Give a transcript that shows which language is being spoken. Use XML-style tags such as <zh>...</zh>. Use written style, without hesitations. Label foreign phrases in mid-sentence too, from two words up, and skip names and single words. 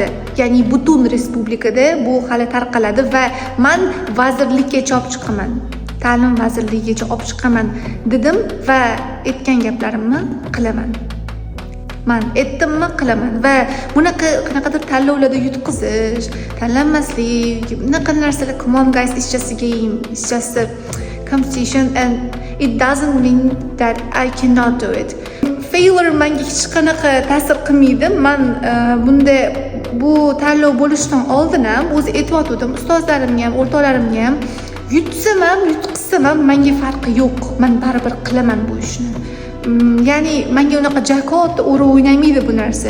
<uz>Ya'ni butun respublikada bu hali tarqaladi va men vazirlikkacha olib chiqaman. Ta'lim vazirligigacha olib chiqaman dedim va aytgan gaplarimni qilaman. Men aytdimmi, qilaman va bunaqa qanaqadir tanlovlarda yutqizish, tanlanmaslik, bunaqa narsalar,</uz> <en>come on guys, it's just a game, it's just a competition and it doesn't mean that I cannot do it.</en> <uz>Failure menga hech qanaqa ta'sir qilmaydi. Men bunda bu tanlov bo'lishidan oldin ham o'zi aytib ustozlarimga ham, o'rtoqlarimga ham, yutsam ham, yutqizsam ham menga farqi yo'q. Men baribir qilaman bu ishni. Ya'ni menga unaqa jakot o'ynamaydi bu narsa.</uz>